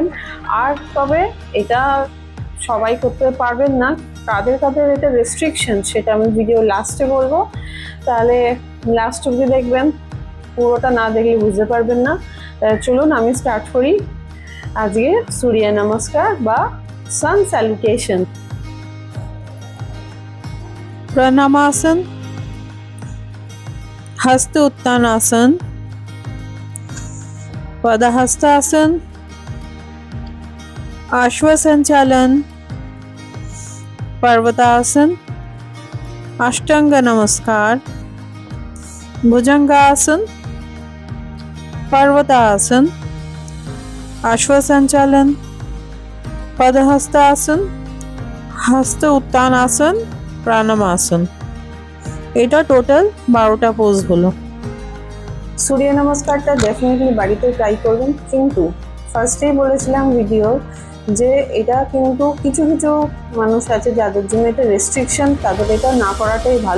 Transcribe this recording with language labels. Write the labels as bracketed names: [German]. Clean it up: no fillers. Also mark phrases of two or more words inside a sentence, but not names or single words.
[Bangla] আর তবে এটা সবাই করতে পারবেন না, কাদের কাদের এটা রেস্ট্রিকশন সেটা আমি ভিডিও লাস্টে বলবো, তাহলে লাস্ট অবধি দেখবেন, পুরোটা না দেখলে বুঝতে পারবেন না। চলুন আমি স্টার্ট করি আজকে সূর্য নমস্কার বা [English] sun salutation. [Sanskrit] प्रणामासन, हस्त उत्तानासन, पदहस्तासन, आश्वसंचालन, पर्वतासन, अष्टांग नमस्कार, भुजंगासन, पर्वतासन, आश्वसंचालन, पदहस्तासन, हस्त उत्तानासन, [Bangla] প্রাণামাসন। এটা টোটাল 12টা পোজ হলো। সূর্য নমস্কারটা ডেফিনেটলি বাড়িতে ট্রাই করবেন, কিন্তু ফার্স্টেই বলেছিলাম ভিডিও যে এটা কিন্তু কিছু কিছু মানুষ আছে যাদের জন্য এটা রেস্ট্রিকশন, তাদের এটা না করাটাই ভালো।